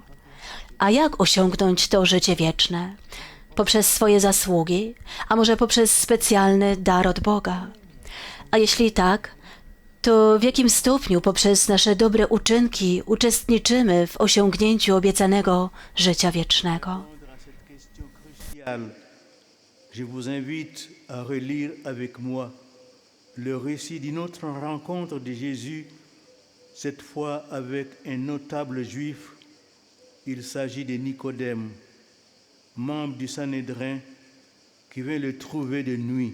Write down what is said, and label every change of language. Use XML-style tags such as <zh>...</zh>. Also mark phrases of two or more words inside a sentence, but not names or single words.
<pl>A jak osiągnąć to życie wieczne? Poprzez swoje zasługi, a może poprzez specjalny dar od Boga? A jeśli tak, to w jakim stopniu poprzez nasze dobre uczynki uczestniczymy w osiągnięciu obiecanego życia wiecznego?</pl> <fr>Je vous invite à relire avec moi le récit d'une autre rencontre de Jésus, cette fois avec un notable juif. Il s'agit de Nicodème, membre du Sanhédrin, qui vint le trouver de nuit.</fr>